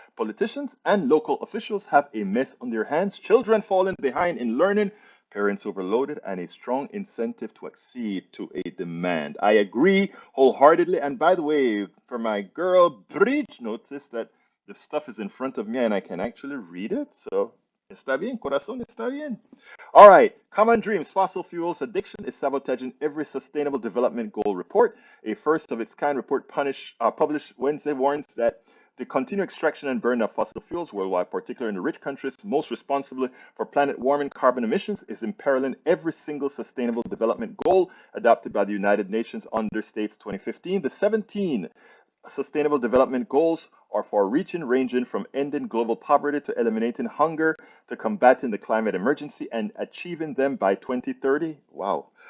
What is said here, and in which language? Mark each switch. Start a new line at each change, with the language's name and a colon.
English: Politicians and local officials have a mess on their hands. Children falling behind in learning. Parents overloaded and a strong incentive to accede to a demand. I agree wholeheartedly. And by the way, for my girl Bridge, notice that the stuff is in front of me and I can actually read it.
Spanish: So, está bien, corazón, está bien.
English: All right, common dreams. Fossil fuels addiction is sabotaging every sustainable development goal report. A first of its kind report published Wednesday warns that the continued extraction and burn of fossil fuels worldwide, particularly in the rich countries most responsible for planet warming carbon emissions, is imperiling every single sustainable development goal adopted by the United Nations under States 2015. The 17 Sustainable Development Goals are for reaching ranging from ending global poverty to eliminating hunger to combating the climate emergency and achieving them by 2030. Wow.